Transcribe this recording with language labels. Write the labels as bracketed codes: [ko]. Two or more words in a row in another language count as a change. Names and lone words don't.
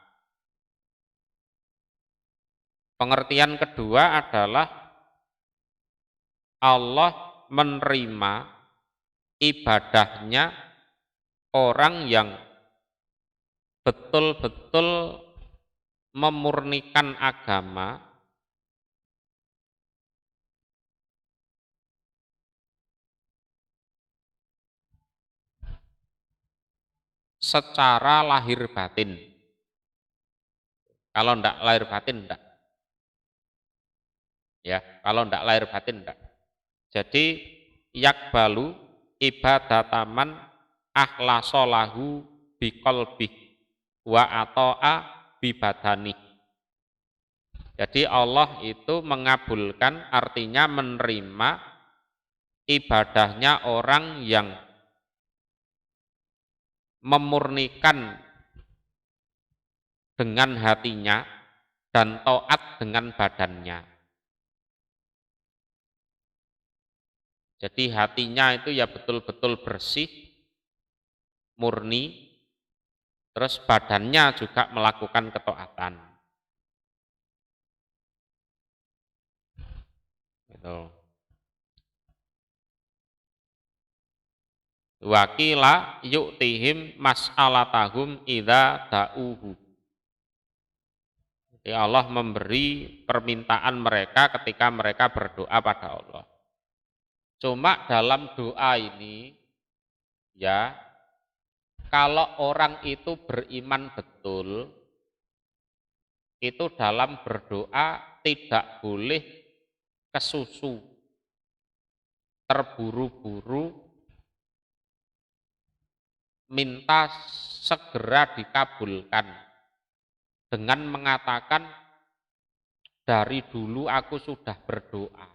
[id] Pengertian kedua adalah Allah menerima ibadahnya orang yang betul-betul memurnikan agama secara lahir batin. Kalau enggak lahir batin enggak. Ya, kalau enggak lahir batin enggak. [ar] Jadi يقبل عبادة من أخلص له بقلبه وأطاع ببدنه. [id] Jadi Allah itu mengabulkan, artinya menerima ibadahnya orang yang memurnikan dengan hatinya dan taat dengan badannya. Jadi hatinya itu ya betul-betul bersih, murni, terus badannya juga melakukan ketaatan. Gitu. [ar] وقيل يعطيهم مسألتهم إذا دعوه. [id] Jadi Allah memberi permintaan mereka ketika mereka berdoa pada Allah. Cuma dalam doa ini, ya, kalau orang itu beriman betul, itu dalam berdoa tidak boleh kesusu, terburu-buru, minta segera dikabulkan dengan mengatakan dari dulu aku sudah berdoa.